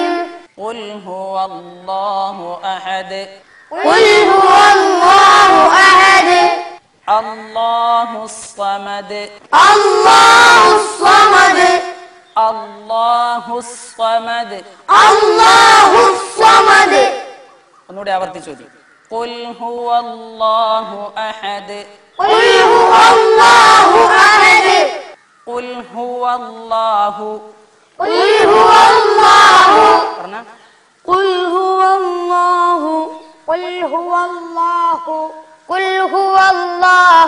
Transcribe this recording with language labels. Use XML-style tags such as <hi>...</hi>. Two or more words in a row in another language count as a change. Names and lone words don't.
<ar>قل هو الله أحد قل هو الله أحد الله الصمد الله الصمد الله الصمد الله الصمد.</ar> <ml>ഒന്നുകൂടി ആവർത്തിച്ചു ചോദിക്കും.</ml> <ar>قل هو الله أحد قل هو الله أحد قل هو الله قل هو الله</ar> <ml>പറഞ്ഞ</ml> <ar>قل هو الله قل هو الله قل هو الله</ar>